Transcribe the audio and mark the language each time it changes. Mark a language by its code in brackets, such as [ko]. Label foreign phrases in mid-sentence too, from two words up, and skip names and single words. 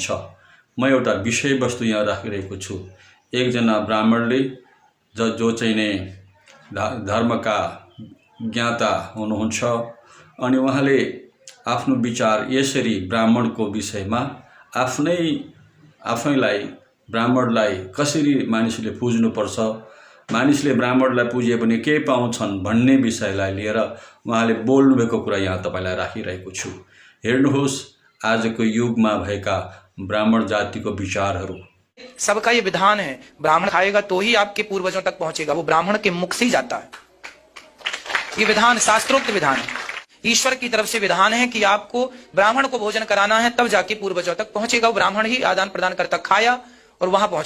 [ne] म एउटा विषयवस्तु यहाँ राखिरहेको छु। एकजना ब्राह्मणले जो चाहिँ नै धर्मका ज्ञाता हुनुहुन्छ अनि उहाँले आफ्नो विचार यसरी ब्राह्मणको विषयमा आफैलाई ब्राह्मणलाई कसरी मानिसले पुज्नुपर्छ, मानिसले ब्राह्मणलाई पुजे भने के पाउँछन् भन्ने विषयलाई लिएर उहाँले बोल्नुभएको कुरा यहाँ तपाईलाई राखिरहेको छु। हेर्नुहोस् आजको युगमा भएका ब्राह्मण जातिको विचारहरू। [hi] सबका ये विधान है, ब्राह्मण खाएगा तो ही आपके पूर्वजों तक पहुंचेगा, वो ब्राह्मण के मुख से ही जाता है। ये विधान शास्त्रोक्त विधान है, ईश्वर की तरफ से विधान है कि आपको ब्राह्मण को भोजन कराना है, तब जाके पूर्वजों तक पहुंचेगा। वो ब्राह्मण ही आदान प्रदान करता, खाया और वहां पहुंचाया।